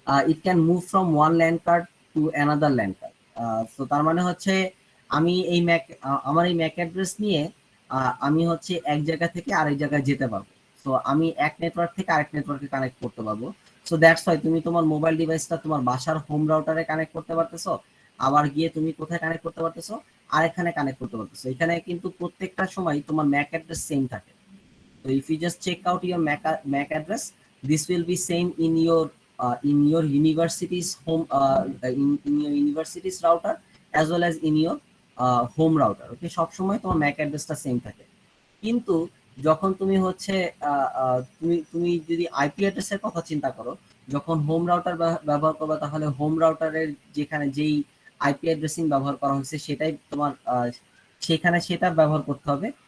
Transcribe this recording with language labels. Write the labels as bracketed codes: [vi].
[en] It can move from one land card to another land card. [bn] তো তার মানে হচ্ছে আমি এই আমার এই ম্যাক অ্যাড্রেস নিয়ে আমি হচ্ছে এক জায়গা থেকে আরেক জায়গায় যেতে পারবো। তো আমি এক নেটওয়ার্ক থেকে আরেক নেটওয়ার্কে কানেক্ট করতে পারবো। সো দ্যাটস ওয়াই তুমি তোমার মোবাইল ডিভাইসটা তোমার বাসার হোম রাউটারে কানেক্ট করতে পারতেছো, আবার গিয়ে তুমি কোথায় কানেক্ট করতে পারতেছো, আর এখানে কানেক্ট করতে পারতেছো। এখানে কিন্তু প্রত্যেকটা সময় তোমার ম্যাক অ্যাড্রেস সেম থাকে। [en] So if you just check out your MAC address, this will be same in your university's home in your university's router as well as in your home router. [bn] Okay, সব সময় তোমার MAC অ্যাড্রেসটা same থাকে। কিন্তু যখন তুমি হচ্ছে তুমি যদি আইপি অ্যাড্রেসের কথা চিন্তা করো, যখন হোম রাউটার ব্যবহার করবে তাহলে হোম রাউটারের যেখানে যেই আইপি অ্যাড্রেসিং ব্যবহার করা হয়েছে সেটাই তোমার সেখানে সেটা ব্যবহার করতে হবে।